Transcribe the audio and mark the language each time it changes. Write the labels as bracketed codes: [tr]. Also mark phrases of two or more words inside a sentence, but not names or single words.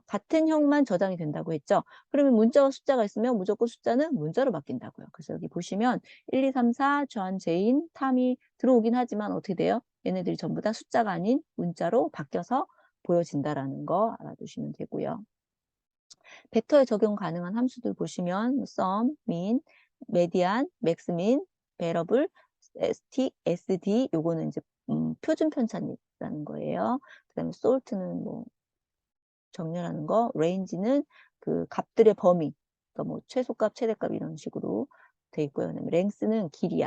[ko] 같은 형만 저장이 된다고 했죠. 그러면 문자와 숫자가 있으면 무조건 숫자는 문자로 바뀐다고요. 그래서 여기 보시면 1, 2, 3, 4, 좌, 제인, 탐이 들어오긴 하지만 어떻게 돼요? 얘네들이 전부 다 숫자가 아닌 문자로 바뀌어서 보여진다라는 거 알아두시면 되고요. 벡터에 적용 가능한 함수들 보시면 sum, min, median, maxmin, variable, st, sd 요거는 이제 표준 편차라는 거예요. 그다음에 salt는 뭐 정렬하는 거, range는 그 값들의 범위, 그러니까 뭐 최소값, 최대값 이런 식으로 돼 있고요. 그다음에 length는 길이야.